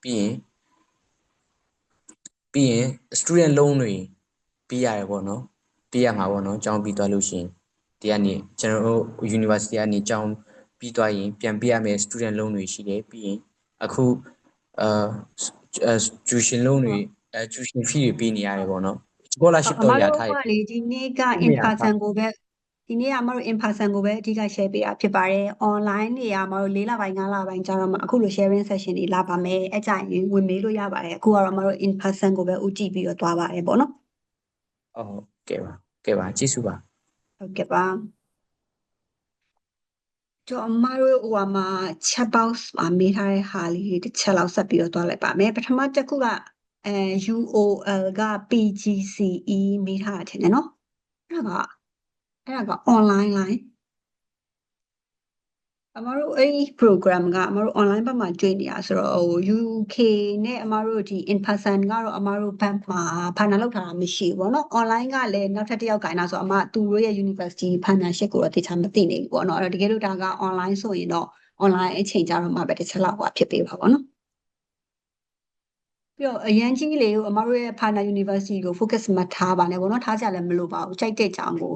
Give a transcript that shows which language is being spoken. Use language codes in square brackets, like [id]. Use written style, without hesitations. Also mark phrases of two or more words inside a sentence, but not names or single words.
[my] ပြီးရင် [en] student loan [my] တွေပေးရတယ်ပေါ့နော်ပေးရမှာပေါ့နော်ကျောင်းပြီးသွားလို့ရှိရင်ဒီကနေကျွန်တော်တို့ university ကနေကျောင်းပြီးသွားရင်ပြန်ပေးရမယ့် [en] student loan [my] တွေရှိတယ်ပြီးရင်အခု [en] tuition loan [my] တွေ [en] tuition fee [my] တွေပေးနေရတယ်ပေါ့နော် scholarship တော့ရထားတယ် အမတို့ကလေဒီနေ့က [en] in person [my] ကိုပဲဒီနေ့ကအမတို့ [en] in person [my] ကိုပဲအဓိက share ပေးတာဖြစ်ပါတယ် online တွေကအမတို့4လပိုင်း5လပိုင်းကြာတော့မှအခုလို [en] sharing session [my] တွေလာပါမယ်အဲ့ကြရင်ဝင်မေးလို့ရပါတယ်အခုကတော့အမတို့ [en] in person [my] ကိုပဲဦးတည်ပြီးတော့သွားပါတယ်ပေါ့နော် ဟုတ်ကဲ့ပါကျေးဇူးပါ ဟုတ်ကဲ့ပါကျွန်တော်အမတို့ဟိုမှာ [en] chat box [my] မှာမေးထားတဲ့ဟာလေးတစ်ချက်လောက်ဆက်ပြီးတော့သွားလိုက်ပါမယ်ပထမတစ်ခုကUOL က PGCE မေးထားတာထင်တယ်နော်အဲ့ဒါက [en] online line [my] အမတို့အဲ့ဒီ program ကအမတို့ online ဘက်မှာတွေ့နေရဆိုတော့ဟို UK နဲ့အမတို့ဒီ in person ကတော့အမတို့ဘက်မှာ partner လုပ်ထားတာမရှိဘူးပေါ့နော် online ကလည်းနောက်ထပ်တစ်ယောက်ကိုင်တာဆိုတော့အမသူတို့ရဲ့ [en] university partnership [my] ကိုတော့တခြားမသိနေဘူးပေါ့နော်အဲ့တော့တကယ်လို့ဒါက online ဆိုရင်တော့ online အချိန်ကြတော့မှပဲတစ်ချက်လောက်ဖြစ်ပေးပါပေါ့နော် ပြီးတော့အရန်ကြီးလေးကိုအမတို့ရဲ့ [en] partner university [my] ကို focus မထားပါနဲ့ပေါ့နော်ထားကြလည်းမလိုပါဘူးကြိုက်တဲ့ကြောင်းကို